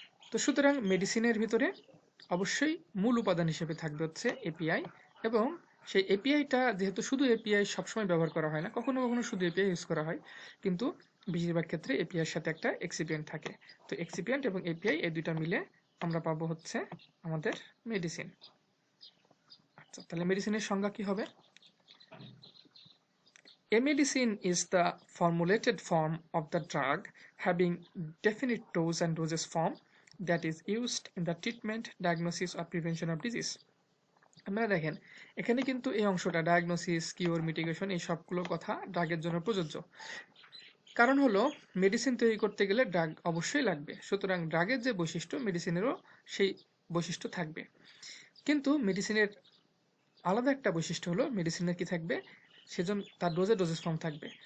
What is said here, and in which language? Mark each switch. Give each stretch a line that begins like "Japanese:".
Bangla: তো সুতরাং মেডিসিনের ভিতরে অবশ্যই মূল উপাদান হিসেবে থাকবে হচ্ছে এপিআই, এবং সেই এপিআইটা যেহেতু শুধু এপিআই সবসময় ব্যবহার করা হয় না, কখনো কখনো শুধু এপিআই ইউজ করা হয়, কিন্তু বেশিরভাগ ক্ষেত্রে এপিআই এর সাথে একটা এক্সিপিয়েন্ট থাকে। তো এক্সিপিয়েন্ট এবং এপিআই এই দুইটা মিলে আমরা পাবো হচ্ছে আমাদের মেডিসিন। আচ্ছা, তাহলে মেডিসিনের সংজ্ঞা কি হবে?
English: A medicine is the formulated form of the drug having definite dose and dosage form that is used in the treatment, diagnosis or prevention of disease.
Bangla: আপনারা দেখেন এখানে কিন্তু এই অংশটা ডায়াগনোসিস, কিওর, মিটিগেশন এই সবগুলো কথা ড্রাগের জন্য প্রযোজ্য। কারণ হলো মেডিসিন তৈরি করতে গেলে ড্রাগ অবশ্যই লাগবে, সুতরাং ড্রাগের যে বৈশিষ্ট্য মেডিসিনেরও সেই বৈশিষ্ট্য থাকবে। কিন্তু মেডিসিনের আলাদা একটা বৈশিষ্ট্য হলো মেডিসিনের কি থাকবে, সেজন্য তার ডোজেস ফর্ম থাকবে।